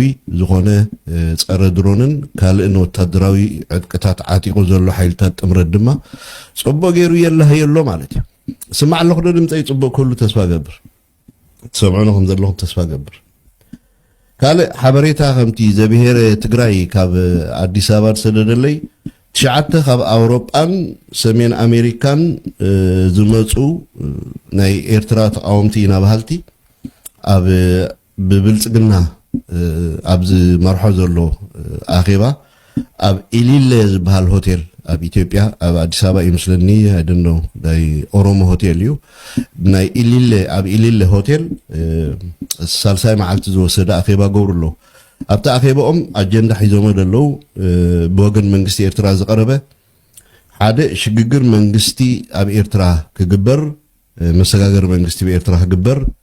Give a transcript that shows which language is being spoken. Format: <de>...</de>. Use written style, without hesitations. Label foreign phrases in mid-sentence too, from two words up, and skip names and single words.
<ti>ዝኾነ ፀረ ድሮንን ካልእን ወታደራዊ ዕጥቅታት ዓጢቁ ዘሎ ሓይልታት ጥምረት ድማ ጽቡቕ ገይሩ የላህየሎ ማለት እዩ። ስማዕ ኣለኹ ዶ ድምፀይ ጽቡቕ ክህሉ ተስፋ ገብር፣ ትሰምዑኑ ከም ዘለኹም ተስፋ ገብር። ካልእ ሓበሬታ ከምቲ ዘብሄረ ትግራይ ካብ ኣዲስ ኣበባ ዝሰደደለይ 9 ካብ ኣውሮጳን ሰሜን ኣሜሪካን ዝመፁ ናይ ኤርትራ ተቃወምቲ ኢና ባህልቲ ኣብ ብብልጽግና ኣብ ዝመርሖ ዘሎ ኣኼባ ኣብ ኢሊለ ዝበሃል ሆቴል ኣብ ኢትዮጵያ ኣብ አዲስ አበባ ይመስለኒ</ti> <en>I don't know</en> <ti>ናይ ኦሮሞ ሆቴል እዩ ናይ ኢሊለ ኣብ ኢሊለ ሆቴል ሳልሳይ መዓልቲ ዝወሰደ አኼባ ገብሩሎ ኣብታ አኼባኦም አጀንዳ ሒዞም ደለው ብወገን መንግስቲ ኤርትራ ዝቀረበ ሓደ ሽግግር መንግስቲ ኣብ ኤርትራ ክግበር መሰጋገር መንግስቲ በኤርትራ ክግበር</ti>